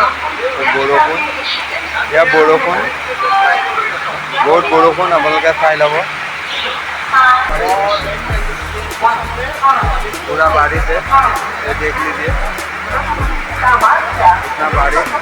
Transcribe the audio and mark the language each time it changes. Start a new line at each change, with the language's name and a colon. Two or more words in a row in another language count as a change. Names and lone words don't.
Assamese: বৰষুণ, এয়া বৰষুণ, বহুত বৰষুণ, আপোনালোকে চাই ল'ব।
Hindi: पूरा बारिश है, ये देख लीजिए इतना बारिश।